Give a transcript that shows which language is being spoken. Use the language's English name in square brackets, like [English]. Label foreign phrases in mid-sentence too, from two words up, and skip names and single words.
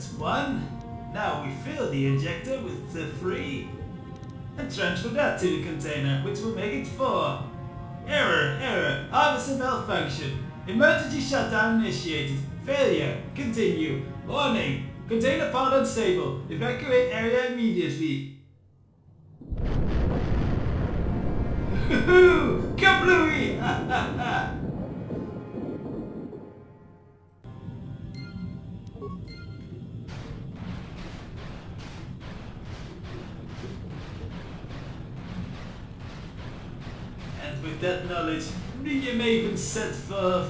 [English] Now we fill the injector with the 3. and transfer that to the container, which will make it 4. Error, harvester malfunction. Emergency shutdown initiated. Failure, continue. Warning, container pod unstable. Evacuate area immediately. Hoo-hoo! Kablooey! Ha ha ha! And with that knowledge, the Maven set forth.